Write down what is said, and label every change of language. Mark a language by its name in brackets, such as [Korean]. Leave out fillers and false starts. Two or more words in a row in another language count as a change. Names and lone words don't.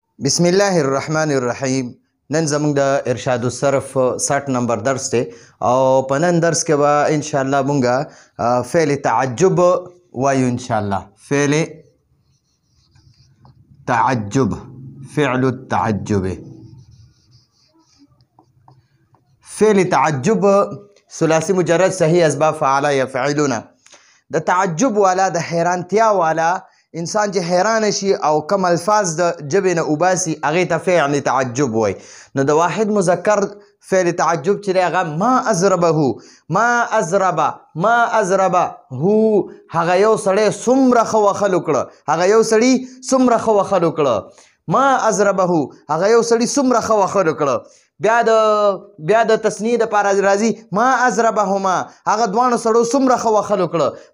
[Arabic] بسم الله الرحمن الرحیم. [Pashto] نن زموږ د ارشاد الصرف 60 نمبر درس دی او په نن درس کې به [Arabic] ان شاء الله [Pashto] مونږ فعل تعجب وایو. [Arabic] ان شاء الله فعل تعجب، فعل التعجب. فعل تعجب ثلاثي مجرد صحیح اسباب فعل يفعلون. [Pashto] د تعجب والا، د حیرانتیا والا انسان چې حیران شي او کم الفاظ د ژبې نه وباسي هغې ته فعل تعجب وایي. نو د واحد مذکر فعل تعجب چې دی هغه [Arabic] ما اضربه، ما اضربه، ما اضربه هو، [Pashto] هغه یو سړی څومره ښه وهلو کړه، هغه یو سړي څومره ښه وهلو کړه. [Arabic] ما اضربه [Pashto] هغه یو سړي څومره ښه وهلو کړه. بیا د تصنیع دپاره راځي ما اضربهما، هغه دواړو سړو څومره ښه وهلو کړه.